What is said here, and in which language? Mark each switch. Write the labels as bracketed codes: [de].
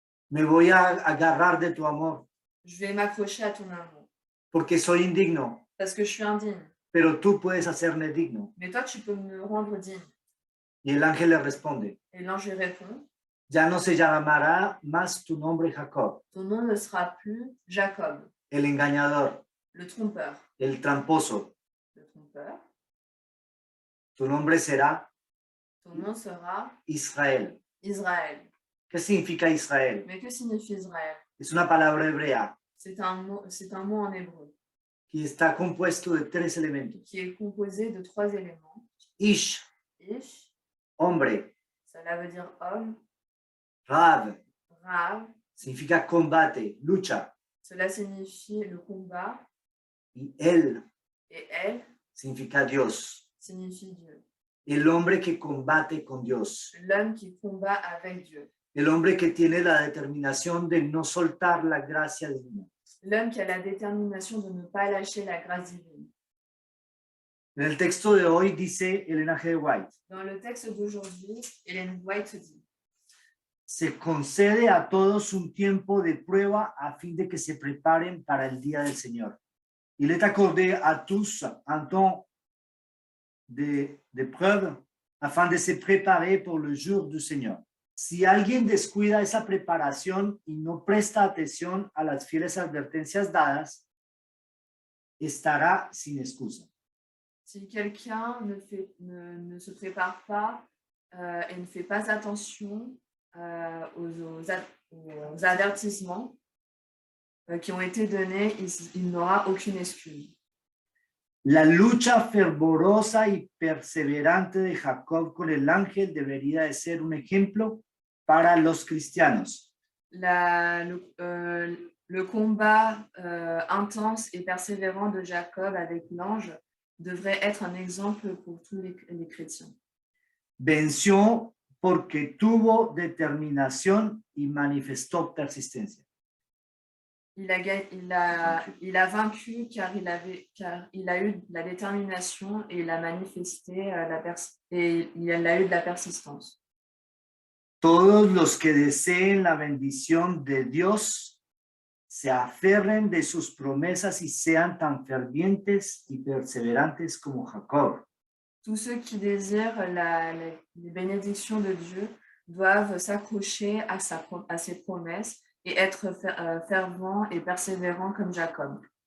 [es] Me voy a agarrar de tu amor, [fr] Je vais m'accrocher à ton amour. [es] porque soy indigno, [fr] Parce que je suis indigne. [es] pero tú puedes hacerme digno. [fr] Mais toi, tu peux me rendre digne. [es] Y el ángel le responde, [fr] Et l'ange lui répond, [es] ya no se llamará más tu nombre Jacob, [fr] ton nom ne sera plus Jacob, [es] el engañador, [fr] le trompeur. [es] el tramposo. [fr] Le trompeur. [es] Tu nombre será [fr] Ton nom sera [es] Israel. [fr] Israël. [es] ¿Qué significa Israel? [fr] Mais que signifie Israël? [es] Es una palabra hebrea [fr] C'est un mot en hébreu [es] que está compuesto de tres elementos. [fr] qui est composé de 3 éléments. [es] Ish, [fr] Ish, [es] hombre. [fr] cela veut dire homme. [es] Rav, [fr] Rav, [es] significa combate, lucha. [fr] cela signifie le combat. [es] Y él [fr] Et elle [es] significa Dios. [fr] signifie Dieu. [es] El hombre que combate con Dios. [fr] L'homme qui combat avec Dieu. [es] El hombre que tiene la determinación de no soltar la gracia divina. [fr] L'homme qui a la détermination de ne pas lâcher la grâce divine. [es] En el texto de hoy dice Elena G. White, [fr] Dans le texte d'aujourd'hui, Ellen White dit, [es] se concede a todos un tiempo de prueba a fin de que se preparen para el día del Señor. [fr] Il est accordé à tous un temps de preuve afin de se préparer pour le jour du Señor. [es] Si alguien descuida esa preparación y no presta atención a las fieles advertencias dadas, estará sin excusa. [fr] si quelqu'un ne se prépare pas et ne fait pas attention aux avertissements qui ont été donnés, il n'aura aucune excuse. [es] La lucha fervorosa y perseverante de Jacob con el ángel debería de ser un ejemplo para los cristianos. [fr] La Le combat intense et persévérant de Jacob avec l'ange devrait être un exemple pour tous les chrétiens. [es] Venció porque tuvo determinación y manifestó persistencia. [fr] Il a vaincu car il a eu la détermination et il a manifesté et il a eu de la persistance. [es] Todos los que deseen la bendición de Dios se aferren de sus promesas y sean tan fervientes y perseverantes como Jacob. [fr] Tous ceux qui désirent les bénédictions de Dieu doivent s'accrocher à ses promesses et être fervents et persévérants comme Jacob.